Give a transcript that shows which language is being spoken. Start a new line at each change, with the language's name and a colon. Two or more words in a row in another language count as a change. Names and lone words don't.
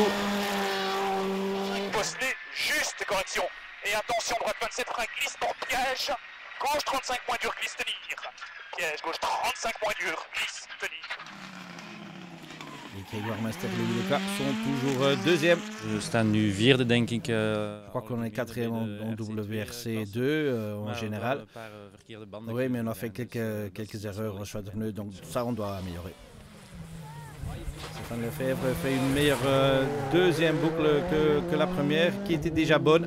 French: Bosselet, juste correction. Et attention, droite 27, frein glisse pour piège. Gauche 35 moins dur, glisse tenir. Piège, gauche 35 moins dur, glisse tenir. Les Grégoire Master et Louis Leclerc sont toujours 2e.
Dutch: We staan nu 4e, denk ik.
French: Je crois qu'on est 4e en WRC2 en général. Oui, mais on a fait quelques erreurs au choix de pneus, donc ça on doit améliorer. Stéphane Lefebvre fait une meilleure 2e boucle que la première, qui était déjà bonne.